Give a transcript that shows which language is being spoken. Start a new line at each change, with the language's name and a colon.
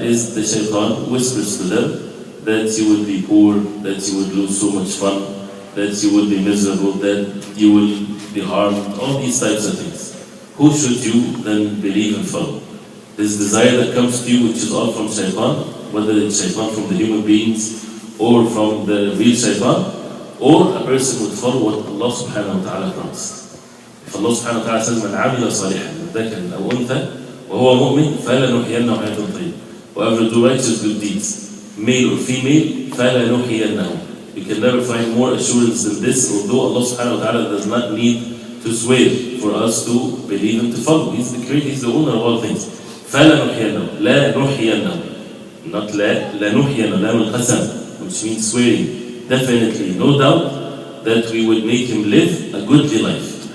English: Is the shaitan whispers to them that you would be poor, that you would lose so much fun, that you would be miserable, that you will be harmed, all these types of things. Who should you then believe and follow? This desire that comes to you, which is all from shaitan, whether it's shaitan from the human beings or from the real shaitan, or a person would follow what Allah subhanahu wa ta'ala promised. If Allah subhanahu wa ta'ala says,
Arabic: من عمل صالحا من ذكر أو أنثى وهو مؤمن فلنحيينه حياة طيبة.
English: Whoever do righteous good deeds, male or female,
Arabic: فلنحيينه.
English: We can never find more assurance than this, although Allah subhanahu wa ta'ala does not need to swear for us to believe and to follow. He's the creator, He's the owner of all things.
Arabic: فلنحيينه, لا نحيينه,
English: not
Arabic: لا, لنحيينه, لام القسم,
English: which means swearing. Definitely, no doubt that we would make him live a goodly life.